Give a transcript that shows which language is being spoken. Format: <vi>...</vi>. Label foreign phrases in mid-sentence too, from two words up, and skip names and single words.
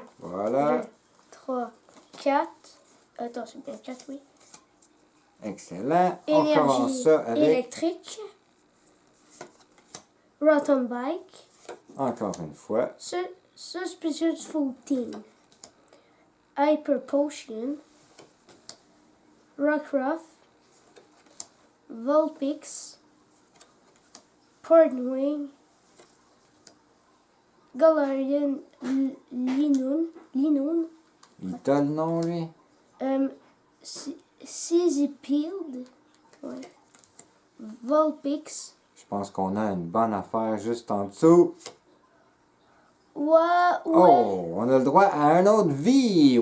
<fr>Voilà. 2, 3, 4. Attends, c'est bien 4, oui. Excellent. On commence Énergie ça avec, électrique. Rotten Bike. encore une fois, Suspicious Food Team. Hyper Potion. Rockruff. Vulpix. Portwing. Galarian Linoon. il t'a le nom, lui? Sizzipede. Ouais. Vulpix. Je pense qu'on a une bonne affaire juste en dessous. Ouais. Oh, on a le droit à un autre V.</fr>